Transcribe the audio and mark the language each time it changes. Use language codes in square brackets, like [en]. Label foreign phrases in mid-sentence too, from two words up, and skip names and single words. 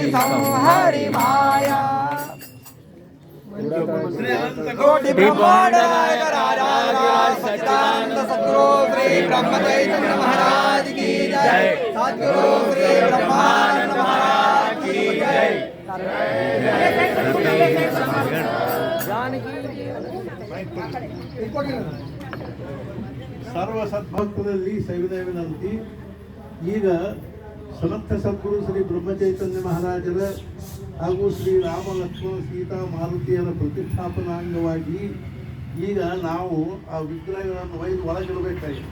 [hi] संहरि माया कोटि ब्रह्मांड नायक राजा सच्चिदानंद सद्गुरु श्री ब्रह्म चैतन्य महाराज की जय। सद्गुरु श्री ब्रह्मानंद महाराज की जय। [kn] ಸರ್ವ ಸದ್ಭಕ್ತರಲ್ಲಿ ಸವಿನಯ ವಿನಂತಿ. ಈಗ ಸಮರ್ಥ ಸದ್ಗುರು ಶ್ರೀ ಬ್ರಹ್ಮಚೈತನ್ಯ ಮಹಾರಾಜರ ಹಾಗೂ ಶ್ರೀ ರಾಮ ಲಕ್ಷ್ಮಣ ಸೀತಾ ಮಾರುತಿಯರ ಪ್ರತಿಷ್ಠಾಪನಾಂಗವಾಗಿ ಈಗ ನಾವು ಆ ವಿಗ್ರಹಗಳನ್ನು ಒಯ್ದು ಒಳಗಿಡಬೇಕಾಗಿದೆ.